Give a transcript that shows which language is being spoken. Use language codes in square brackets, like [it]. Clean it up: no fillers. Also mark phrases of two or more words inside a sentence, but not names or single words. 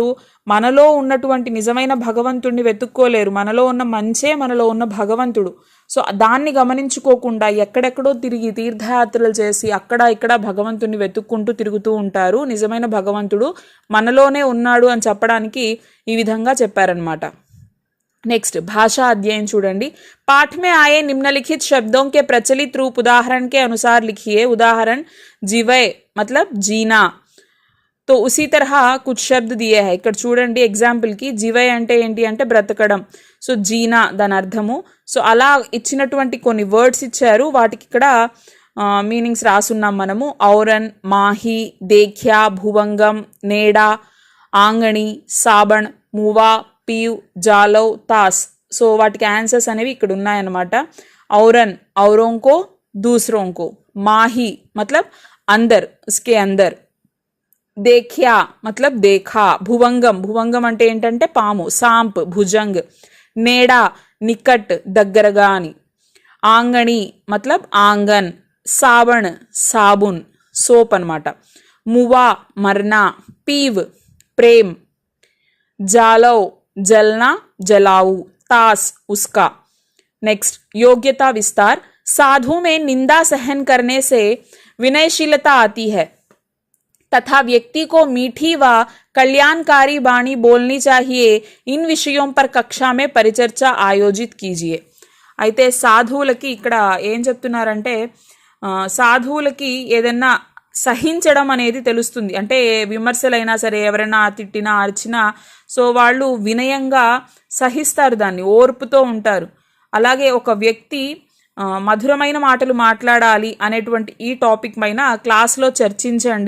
[te] మనలో ఉన్నటువంటి నిజమైన భగవంతుడిని వెతుక్కోలేరు. మనలో ఉన్న మంచే మనలో ఉన్న భగవంతుడు. సో దాన్ని గమనించుకోకుండా ఎక్కడెక్కడో తిరిగి తీర్థయాత్రలు చేసి అక్కడ ఇక్కడ భగవంతుడిని వెతుక్కుంటూ తిరుగుతూ ఉంటారు. నిజమైన భగవంతుడు మనలోనే ఉన్నాడు అని చెప్పడానికి ఈ విధంగా చెప్పారనమాట. [hi] नेक्स्ट, भाषा अध्ययन చూడండి. पाठ में आए निम्नलिखित शब्दों के प्रचलित रूप उदाहरण के अनुसार लिखिए. उदाहरण, जीवय मतलब जीना. तो उसी तरह कुछ शब्द दिए हैं. [te] ఇక్కడ చూడండి ఎగ్జాంపుల్ కి జీవయ్ అంటే ఏంటి అంటే బ్రతకడం. సో జీనా దాని అర్థము. సో అలా ఇచ్చినటువంటి కొన్ని వర్డ్స్ ఇచ్చారు, వాటికి ఇక్కడ మీనింగ్స్ రాసున్నాం మనము. [hi] औरन, माही, देख्या, भुवंगम, नेडा, आंगणि, साबण, मुवा, पीव, जालव, तास. [te] సో వాటికి ఆన్సర్స్ అనేవి ఇక్కడ ఉన్నాయన్నమాట. [hi] औरन औरों को दूसरों को. माही मतलब अंदर, उसके अंदर. देख्या मतलब देखा. भुवंगम [te] అంటే ఏంటంటే పాము, [hi] साँप भुजंग. नेडा निकट [te] దగ్గరగా అని. [hi] आंगणि मतलब आंगन. साबण साबुन సోప్ అన్నమాట. मुवा मरना. पीव प्रेम. जालव जलना जलाऊ. तास उसका. नेक्स्ट, योग्यता विस्तार. साधु में निंदा सहन करने से विनयशीलता आती है तथा व्यक्ति को मीठी व कल्याणकारी वाणी बोलनी चाहिए. इन विषयों पर कक्षा में परिचर्चा आयोजित कीजिए. [te] అయితే సాధువులకి ఇక్కడ ఏం చెప్తున్నారంటే సాధువులకి ఏదన్నా సహించడం అనేది తెలుస్తుంది. అంటే విమర్శలైనా సరే, ఎవరైనా తిట్టినా అరిచినా సో వాళ్ళు వినయంగా సహిస్తారు, దాన్ని ఓర్పుతో ఉంటారు. అలాగే ఒక వ్యక్తి మధురమైన మాటలు మాట్లాడాలి అనేటువంటి ఈ టాపిక్ పైన క్లాస్లో చర్చించండి.